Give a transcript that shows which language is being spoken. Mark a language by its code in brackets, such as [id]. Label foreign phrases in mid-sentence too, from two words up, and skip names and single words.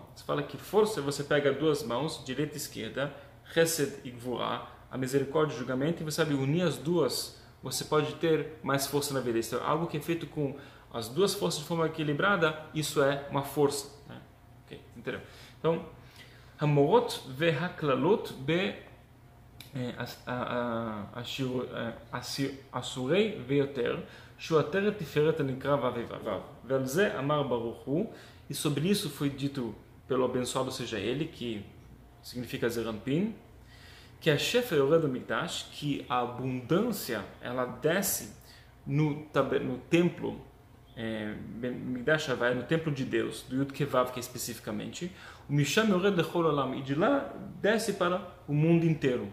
[pt] Você fala que força, você pega 2 mãos, direita e esquerda, Chesed e Gvurah, a misericórdia e o julgamento, e você sabe unir as duas, você pode ter mais força na vida. Isso é algo que é feito com as duas forças de forma equilibrada, isso é uma força, né? Okay, entendeu? então, [he] המורות והכללות בעשורי ויותר, שהוא עטרת תפארת הנקרא ו'. ועל זה אמר ברוך הוא, [pt] e sobre isso foi dito pelo abençoado seja ele, que significa Zerampin, que a [he] שפע יורד המקדש, [pt] que a abundância ela desce no templo [he] מקדש הוויה, [pt] no templo de Deus, do Yud Kevav, que é especificamente, o [he] משם יורד לכל עולם, [pt] e de lá desce para o mundo inteiro.